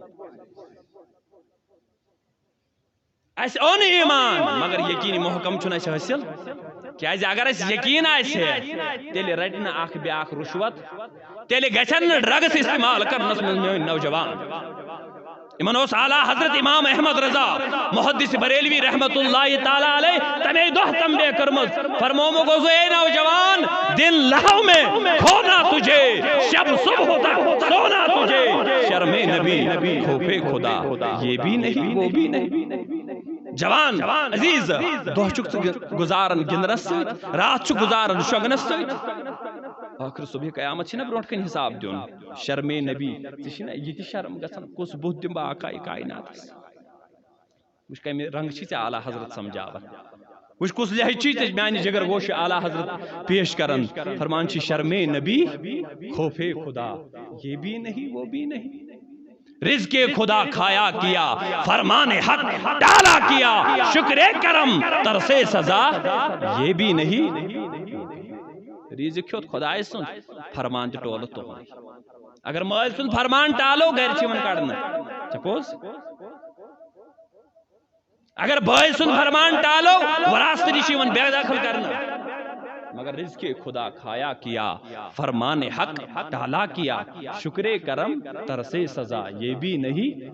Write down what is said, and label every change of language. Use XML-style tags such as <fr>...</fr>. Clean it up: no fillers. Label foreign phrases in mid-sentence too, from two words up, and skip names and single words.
<ks>اسہِ اوٚن ایٖمان مگر یقیٖن محکم چھُنہٕ اسہِ حٲصِل کیازِ اگر اسہِ یقیٖن آسہِ ہے تیٚلہِ رٹہِ نہٕ اکھ بیاکھ رُشوت تیٚلہِ گژھن نہٕ ڈرگس استعمال کرنس منٛز میٲنۍ نوجوان یِمن اوس اعلیٰ حضرت امام احمد رضا محدث بریلوی رحمت اللہ تعالیٰ علیہ تمے دۄہ تنبیہ کٔرمٕژ فرمومُت اوس</ks> <ur>اے نوجوان دن لہو میں کھونا تجھے شب صبح تک سونا تجھے شرم نبی خوف خدا یہ بھی نہیں وہ بھی نہیں</ur> <ks>جوان عزیز دۄہ چھُکھ گُزاران گِنٛدنس سۭتۍ راتھ چھُ گُزاران شۄنٛگنس سۭتۍ ٲخٕر صبحِ قیامت چھِنہ برونٛٹھ کَنہِ حساب دیُن</ks> <ur>شرمے نبی ژےٚ چھِنہ یہِ تہِ شرم گژھان کُس بُتھ دِمہٕ بہٕ آقایہِ کایناتس وٕچھ کمہِ رنٛگہٕ چھی ژےٚ اعلیٰ حضرت سمجھاوان وٕچھ کُس لہجہِ چھِ میانہِ جگر گوش اعلیٰ حضرت پیش کران فرمان چھِ شرمے نبی خوفے خدا یہ بھی نہیں وہ بھی نہیں رزق خدا کھایا کیا، فرمان حق ڈالا کیا، شکر کرم ترسے سزا یہ بھی نہیں۔</ur> <ks>رزق کھیوت خدا سن، فرمان تہ ٹول تو اگر مال سن فرمان ٹالو گھر چھ کڑنا سپوز، اگر بھائی سن فرمان ٹالو وراثت نش بے دخل کرنا، مگر</ks> <ur>رزق خدا کھایا کیا، فرمان حق ٹالا کیا، شکر کرم ترسے سزا یہ بھی نہیں۔</ur>